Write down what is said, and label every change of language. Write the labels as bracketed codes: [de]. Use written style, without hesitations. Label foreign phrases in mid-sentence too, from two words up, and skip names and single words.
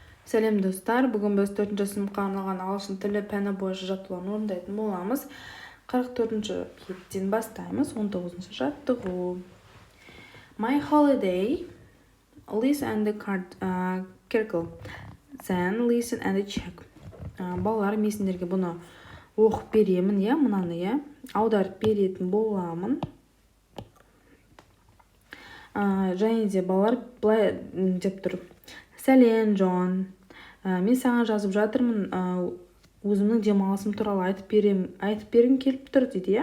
[kk] Сәлем достар, бүгін біз 4-ші сыныпқа арналған ағылшын тілі пәні бойынша жаттығуларын орындайтын боламыз. 44-ші беттен бастаймыз. 19-ші жаттығу. [en] My holiday, listen and circle. Then listen and check. [kk] Балалар, мен сендерге бұны оқып беремін, мынаны аударып беретін боламын. Және де балалар былай деп тұр. Сәлем, Джон. Мен саған жазып жатырмын, өзімнің демалысым туралы айтып бергім келіп тұр дейді.